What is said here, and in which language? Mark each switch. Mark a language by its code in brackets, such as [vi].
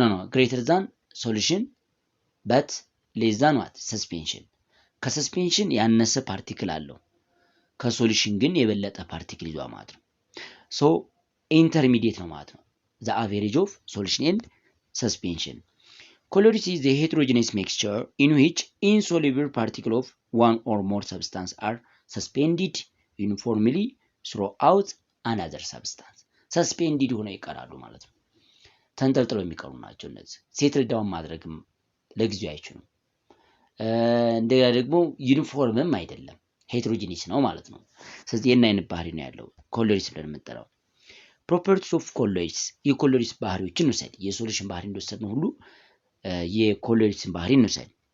[en] greater than solution but less than what suspension [am] ከሰስፔንሽን ያነሰ ፓርቲክል አለው፣ ከሶሉሽን ግን የበለጠ ፓርቲክል ይዟል ማለት ነው። ሶ ኢንተርሚዲየት ነው ማለት ነው። [en] the average of solution and suspension. Colloids is the heterogeneous mixture in which insoluble particles of one or more substance are suspended uniformly throughout another substance. [am] suspended ሆነው ይቀራሉ ማለት ነው። ተንጠልጥለው የሚቀሩ ናቸው እነዚህ። ሴትል ዳውን ማድረግም ለጊዜው አይችሉም። እንደገና ደግሞ ዩኒፎርምም አይደለም፣ ሄትሮጂኒስ ነው ማለት ነው። ስለዚህ የና አይነት ባህሪ ነው ያለው ኮሎይድስ ብለን የምንጠራው። ፕሮፐርቲስ ኦፍ ኮሎይድስ የኮሎይድስ ባህሪዎችን እንውሰድ። የሶሉሽን ባህሪ እንደወሰድነው ሁሉ የኮሎይድስን ባህሪ እንውሰድ።